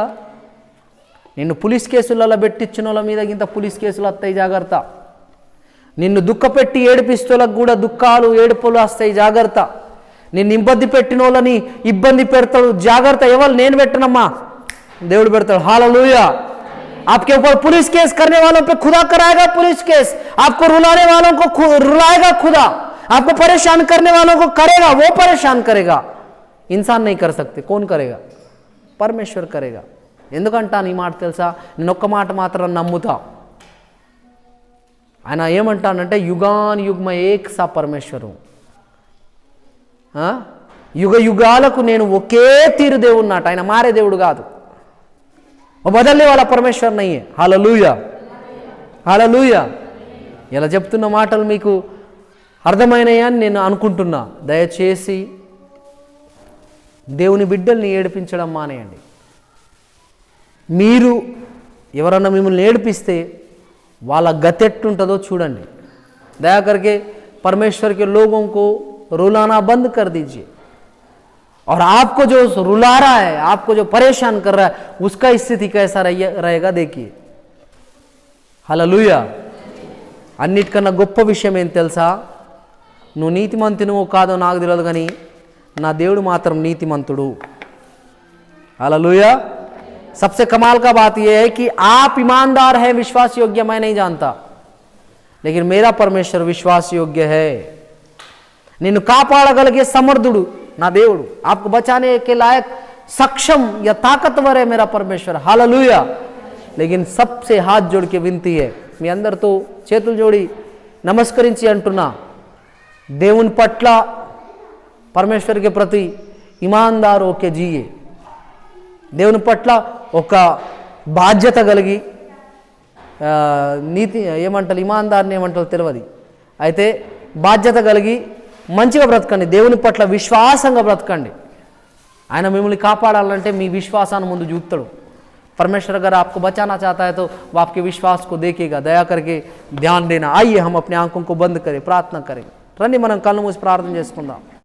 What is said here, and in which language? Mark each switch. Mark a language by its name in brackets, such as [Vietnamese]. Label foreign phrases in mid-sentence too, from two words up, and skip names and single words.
[Telugu] నిన్ను పోలీస్ కేసులలో పెట్టించిన వాళ్ళ మీద ఇంత పోలీస్ కేసులు వస్తాయి, జాగ్రత్త. నిన్ను దుఃఖపెట్టి ఏడిపిస్తోళ్ళకు కూడా దుఃఖాలు ఏడుపులు వస్తాయి, జాగ్రత్త. నిన్ను ఇబ్బంది పెట్టిన వాళ్ళని ఇబ్బంది పెడతాడు, జాగ్రత్త. ఎవరు నేను పెట్టనమ్మా, దేవుడు పెడతాడు. హల్లెలూయా. [Hindi] आपके ऊपर पुलिस केस करने वालों पे खुदा कराएगा पुलिस केस, आपको रुलाने वालों को रुलाएगा खुदा, आपको परेशान करने वालों को करेगा, वो परेशान करेगा. इंसान नहीं कर सकते, कौन करेगा? परमेश्वर करेगा. [Telugu] ఎందుకంటా నీ మాట తెలుసా? నేను ఒక్క మాట మాత్రం నమ్ముతా. ఆయన ఏమంటానంటే [Hindi] युगान युग में एक सा परमेश्वर, [Telugu] యుగ యుగాలకు నేను ఒకే తీరు దేవుడున్నట. ఆయన మారే దేవుడు కాదు, [Hindi] बदलने वाला परमेश्वर नहीं. [Telugu] హల్లెలూయా, హల్లెలూయా. ఇలా చెప్తున్న మాటలు మీకు అర్థమైనాయని నేను అనుకుంటున్నా. దయచేసి దేవుని బిడ్డల్ని ఏడిపించడం మానేయండి. మీరు ఎవరన్నా మిమ్మల్ని ఏడిపిస్తే వాళ్ళ గతెట్టుంటుందో చూడండి. [Hindi] दया करके परमेश्वर के लोगों को रुलाना बंद कर दीजिए, और आपको जो रुला रहा है, आपको जो परेशान कर रहा है, उसका स्थिति कैसा रहेगा देखिए. [Telugu] హల్లెలూయా. అన్నిటికన్నా గొప్ప విషయం ఏం తెలుసా? నువ్వు నీతిమంతునివో కాదో నాకు తెలియదు, కానీ నా దేవుడు మాత్రం నీతిమంతుడు. హల్లెలూయా. [Hindi] सबसे कमाल का बात यह है कि आप ईमानदार है, विश्वास योग्य मैं नहीं जानता, लेकिन मेरा परमेश्वर विश्वास योग्य है. [Telugu] నిన్ను కాపాడగలిగే సమర్థుడు నా దేవుడు, [Hindi] आपको बचाने के लायक सक्षम या ताकतवर है मेरा परमेश्वर. हालेलुया. लेकिन सबसे हाथ जोड़ के विनती है, [Telugu] మీ అందరితో చేతులు జోడి నమస్కరించి అంటున్నా, దేవుని పట్ల [Hindi] परमेश्वर के प्रति ईमानदार होके जिए. [Telugu] దేవుని పట్ల ఒక బాధ్యత కలిగి, నీతి ఏమంటారు, ఇమాందార్ని ఏమంటారు తెలియదు, అయితే బాధ్యత కలిగి మంచిగా బ్రతకండి. దేవుని పట్ల విశ్వాసంగా బ్రతకండి. ఆయన మిమ్మల్ని కాపాడాలంటే మీ విశ్వాసాన్ని ముందు చూపుతాడు. [Hindi] परमेश्वर अगर आपको बचाना चाहता है तो वो आपके विश्वास को देखेगा. दया करके ध्यान देना. आइए हम अपने आंखों को बंद करें, प्रार्थना करें. [Telugu] రండి మనం కళ్ళు మూసి ప్రార్థన చేసుకుందాం.